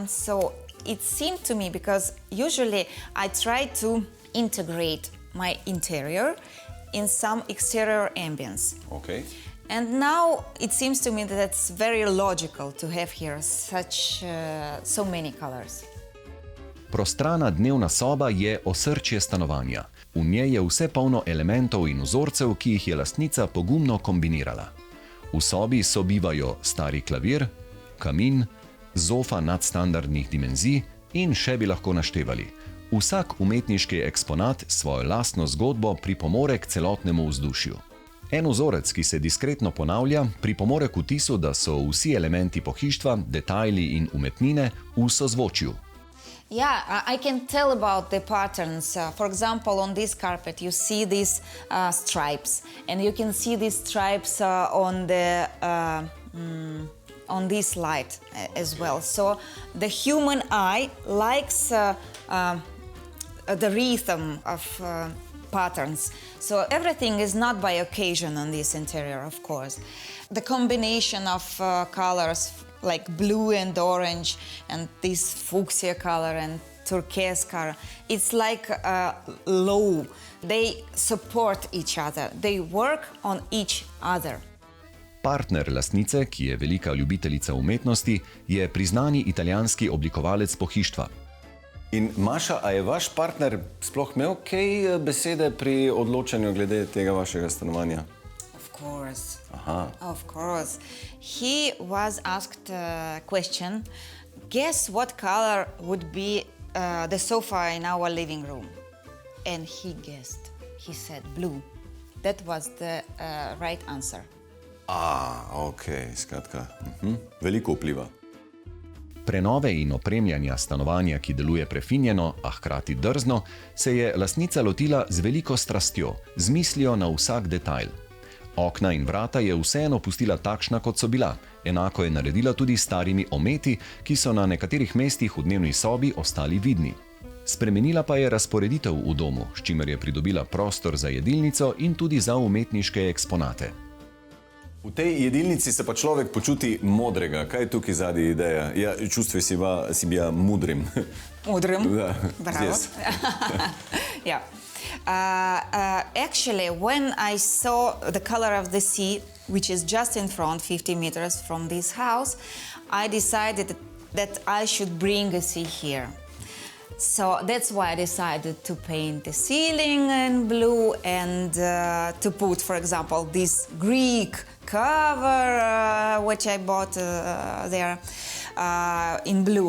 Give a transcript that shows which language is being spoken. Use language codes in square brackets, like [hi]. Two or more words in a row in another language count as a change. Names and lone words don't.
[en] So it seemed to me, because usually I try to integrate my interior in some exterior ambience. Okay. And now it seems to me that it's very logical to have here so many colors. [sl] Prostrana dnevna soba je osrčje stanovanja. V njej je vse polno elementov in vzorcev, ki jih je lastnica pogumno kombinirala. V sobi sobivajo stari klavir, kamin, zofa nadstandardnih dimenzij in še bi lahko naštevali. Vsak umetniški eksponat svojo lastno zgodbo pripomore k celotnemu vzdušju. En vzorec, ki se diskretno ponavlja, pripomore k vtisu, da so vsi elementi pohištva, detajli in umetnine v sozvočju. [en] Yeah, I can tell about the patterns. For example, on this carpet you see these stripes, and you can see these stripes on this light as well. So the human eye likes the rhythm of patterns. So everything is not by occasion on this interior, of course. The combination of colors like blue and orange and this fuchsia color and turquoise color, it's like low. They support each other. They work on each other. [sl] Partner lastnice, ki je velika ljubiteljica umetnosti, je priznani italijanski oblikovalec pohištva. In Maša, a je vaš partner sploh imel kaj besede pri odločanju glede tega vašega stanovanja? [en] Of course. Aha. Of course. He was asked a question, guess what color would be the sofa in our living room? And he guessed. He said blue. that was the right answer. [sl] Ok, skratka, veliko vpliva. Prenove in opremljanja stanovanja, ki deluje prefinjeno, a hkrati drzno, se je lastnica lotila z veliko strastjo, z mislijo na vsak detajl. Okna in vrata je vseeno pustila takšna, kot so bila. Enako je naredila tudi s starimi ometi, ki so na nekaterih mestih v dnevni sobi ostali vidni. Spremenila pa je razporeditev v domu, s čimer je pridobila prostor za jedilnico in tudi za umetniške eksponate. V tej jedilnici se pa človek počuti modrega. Kaj je tukaj zadnja ideja? Ja, [ru] чувствуй себя была мудрым. [sl] Mudrim? Da, Bravo. [en] yes. Yeah. Actually, when I saw the color of the sea, which is just in front, 50 meters from this house, I decided that I should bring a sea here. So that's why I decided to paint the ceiling in blue and to put, for example, this Greek cover, which I bought there in blue.